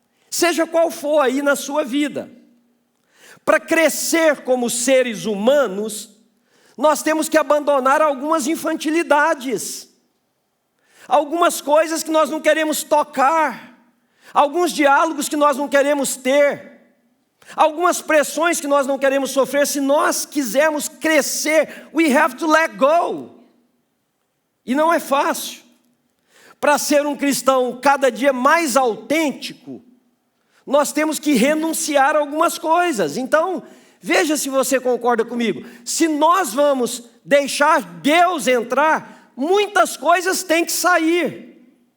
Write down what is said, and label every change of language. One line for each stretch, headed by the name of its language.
Portuguese: Seja qual for aí na sua vida. Para crescer como seres humanos, nós temos que abandonar algumas infantilidades. Algumas coisas que nós não queremos tocar. Alguns diálogos que nós não queremos ter. Algumas pressões que nós não queremos sofrer. Se nós quisermos crescer,
English: we have to let go.
Portuguese: E não é fácil. Para ser um cristão cada dia mais autêntico, nós temos que renunciar a algumas coisas. Então, veja se você concorda comigo. Se nós vamos deixar Deus entrar, muitas coisas têm que sair.